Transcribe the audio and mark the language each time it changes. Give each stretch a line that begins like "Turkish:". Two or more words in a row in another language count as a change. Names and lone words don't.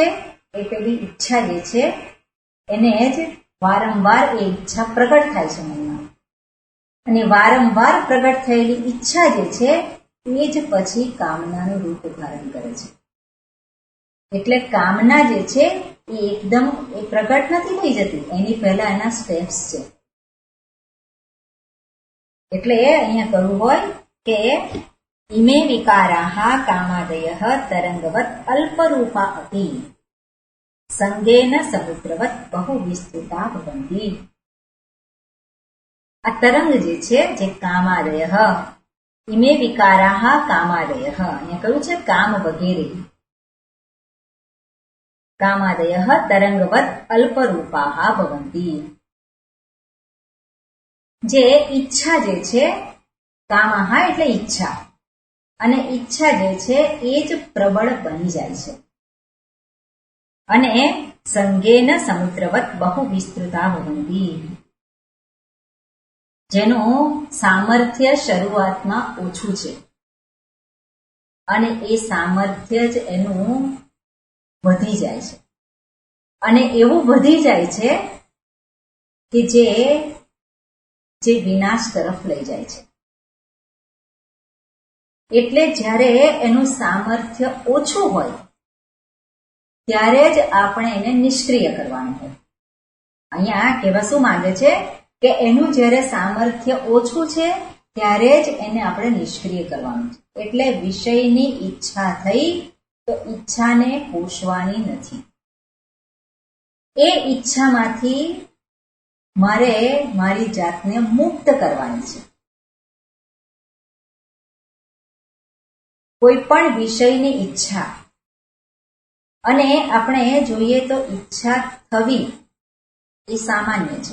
Gujarati: એ પેલી ઈચ્છા જે છે એને જ વારંવાર એ ઈચ્છા પ્રગટ થાય છે મનમાં, અને વારંવાર પ્રગટ થયેલી ઈચ્છા જે છે એ જ પછી કામનાનું રૂપ ધારણ કરે છે. એટલે કામના જે છે એ એકદમ એ પ્રગટ નથી થઈ જતી, એની પહેલા એના સ્ટેપ્સ છે. એટલે અહીંયા કહ્યું હોય કે
Sanskrit: इमे विकाराः कामादयः तरंगवत् अल्परूपा अपि संगेन समुद्रवत् बहु विस्तृता भवन्ति।
Gujarati: આ તરંગ જે કામાદયઃ,
Sanskrit: इमे विकाराः कामादयः,
Gujarati: અહીંયા કહ્યું છે કામ વગેરે।
Sanskrit: कामादयः तरंगवत् अल्परूपाः भवन्ति।
Gujarati: જે ઇચ્છા જે છે, કામાઃ એટલે ઇચ્છા, અને ઇચ્છા જે છે એ જ પ્રબળ બની જાય છે।
Sanskrit: अने संगेन समुद्रवत् बहु विस्तृता भवन्ति।
Gujarati: જેનું સામર્થ્ય શરૂઆતમાં ઓછું છે અને એ સામર્થ્ય જ એનું વધી જાય છે, અને એવું વધી જાય છે કે જે વિનાશ તરફ લઈ જાય છે। એટલે જ્યારે એનું સામર્થ્ય ઓછું હોય ત્યારે જ આપણે એને નિષ્ક્રિય કરવાનું હોય। અહીંયા કહેવા શું માંગે છે કે એનું જ્યારે સામર્થ્ય ઓછું છે ત્યારે જ એને આપણે નિષ્ક્રિય કરવાનું છે। એટલે વિષયની ઈચ્છા થઈ તો ઈચ્છાને પોષવાની નથી। એ ઈચ્છામાંથી મારે મારી જાતને મુક્ત કરવાની છે। કોઈ પણ વિષયની ઈચ્છા, અને આપણે જોઈએ તો ઈચ્છા થવી એ સામાન્ય છે।